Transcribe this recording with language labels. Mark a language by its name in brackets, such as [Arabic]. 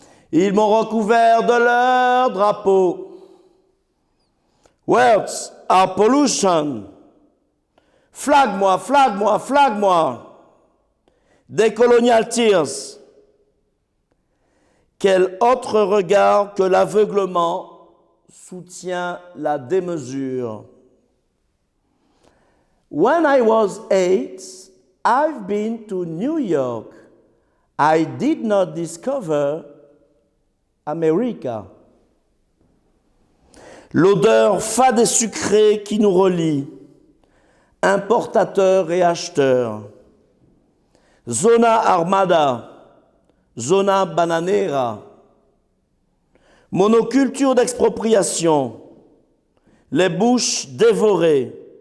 [French] Ils m'ont recouvert de leur drapeau. [English] Words are pollution. [French] Flag-moi, flag-moi, flag-moi. Des [English] colonial tears. [French] Quel autre regard que l'aveuglement soutient la démesure. [English] When I was 8, I've been to New York. I did not discover America. [French] L'odeur fade et sucrée qui nous relie, importateurs et acheteurs. [Spanish] Zona armada, zona bananera. [French] Monoculture d'expropriation, les bouches dévorées.